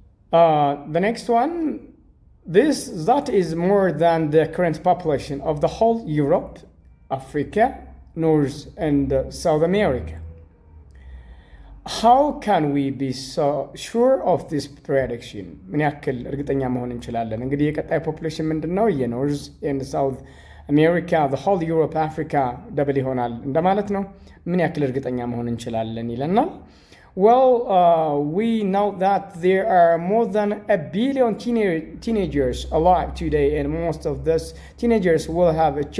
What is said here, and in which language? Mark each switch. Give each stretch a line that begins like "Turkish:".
English: The next one, that is more than the current population of the whole Europe, Africa, North and South America. How can we be so sure of this prediction?
Amharic: ምን ያክል እርግጠኛ መሆን እንችላለን? እንግዲህ የቀጣይ ፖፑሌሽን ምንድነው? የኖርዝ ኤንድ ሳውዝ
English: አሜሪካ the whole Europe Africa
Amharic: ደብል ይሆናል እንደማለት ነው። ምን ያክል እርግጠኛ መሆን እንችላለን ይለናል።
English: Well, we know that there are more than 1 billion teenagers alive today, and most of those teenagers will have